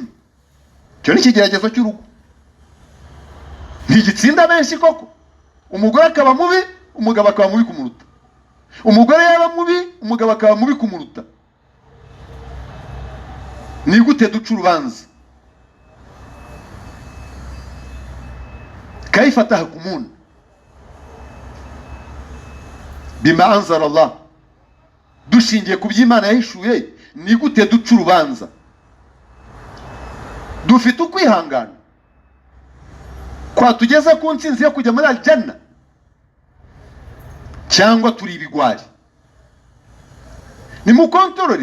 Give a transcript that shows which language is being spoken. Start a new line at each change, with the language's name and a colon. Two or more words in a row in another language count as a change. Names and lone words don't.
Kinyarwanda: Cyo ni ikigeragezo cy'urugo. Ntigitsinda benshi koko. Umugore akaba mubi, umugabo akaba mubi kumuruta. Umugore yaba mubi, umugabo akaba mubi kumuruta. Ni gute duca urubanza?
Arabic: كيف تحكمون بما أنزل الله?
Kinyarwanda: Dushingiye ku by'Imana yahishuye, ni gute duca urubanza? Dufite ukwihangana kwa tugeza ku ntsinzi yo kujya muri aljanna, cyangwa turi ibigwari? Ni mukontorore.